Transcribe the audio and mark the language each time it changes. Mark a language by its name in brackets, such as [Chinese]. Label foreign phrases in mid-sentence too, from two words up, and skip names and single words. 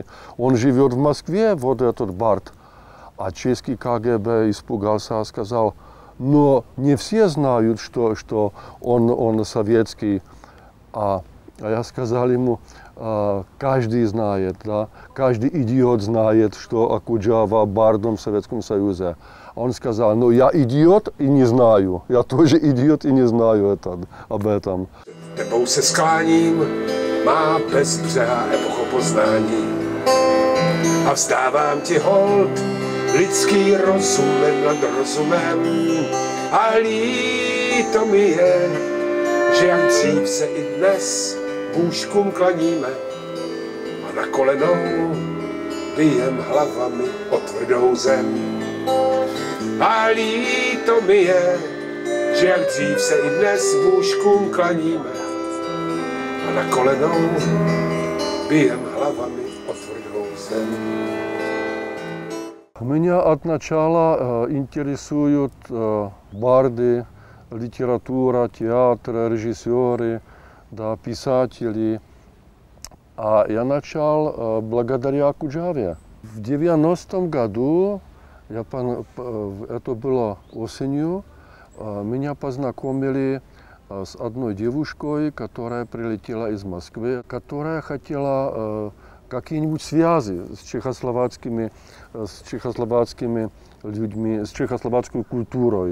[Russian] Он живет в Москве, вот этот бард. А чешский КГБ испугался, сказал, но не все знают, что он советский. А я сказал ему, каждый знает, да, каждый идиот знает, что Акуджава бардом в Советском Союзе. Он сказал, ну я идиот и не знаю, я тоже идиот и не знаю об этом. [Czech] Tebou se skláním, má bezbřehá epocho poznání. A vzdávám ti hold, lidský rozum nad rozumem. A líto mi je, že jak dřív se i dnes bůžkům klaníme a na kolenou bijem hlavami o tvrdou zem. A líto mi je, že jak dřív se i dnes bůžkům klaníme a na kolenou bijem hlavami o tvrdou zem. [Russian] Меня от начала интересуют барды, литература, театр, режиссеры, да, писатели. А я начал благодаря Акуджаве. В 90-м году, это было осенью, меня познакомили с одной девушкой, которая прилетела из Москвы, которая хотела какие-нибудь связи с чехословацкими людьми, с чехословацкой культурой.